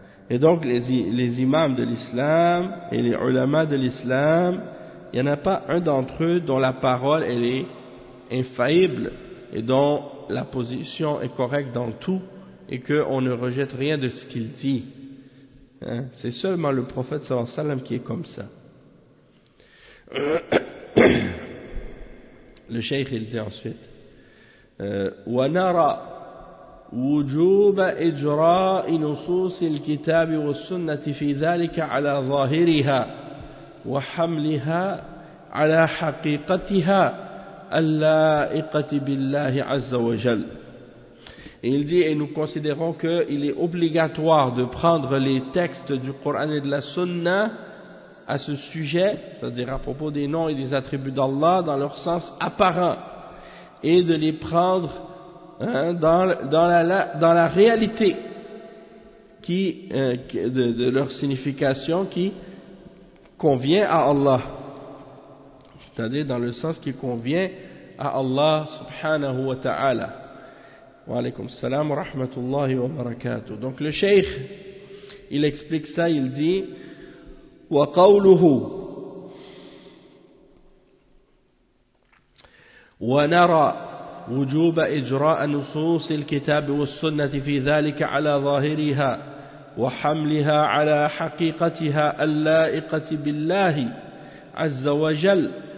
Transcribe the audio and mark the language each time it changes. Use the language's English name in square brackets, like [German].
[French] Et donc les imams de l'islam et les ulamas de l'islam, il n'y en a pas un d'entre eux dont la parole elle est infaillible et dont la position est correcte dans tout et qu'on ne rejette rien de ce qu'il dit. C'est seulement le prophète sallallahu alayhi wa sallam qui est comme ça. Le cheikh il dit ensuite [Arabic] wa nara وجوب إجراء نصوص الكتاب والسنة في ذلك على ظاهرها وحملها على حقيقتها اللائقة بالله عز وجل. [French] Et il dit, et nous considérons qu'il est obligatoire de prendre les textes du Coran et de la Sunna à ce sujet, c'est-à-dire à propos des noms et des attributs d'Allah dans leur sens apparent, et de les prendre dans la réalité de leur signification qui convient à Allah, c'est-à-dire dans le sens qui convient à Allah subhanahu wa ta'ala. [Arabic] Wa alaykum salam wa rahmatullahi wa barakatuh. [French] Donc le cheikh il explique ça, il dit [Arabic] wa qawluhu wa nara وجوب إجراء نصوص الكتاب والسنة في ذلك على ظاهرها وحملها على حقيقتها اللائقة بالله عز وجل.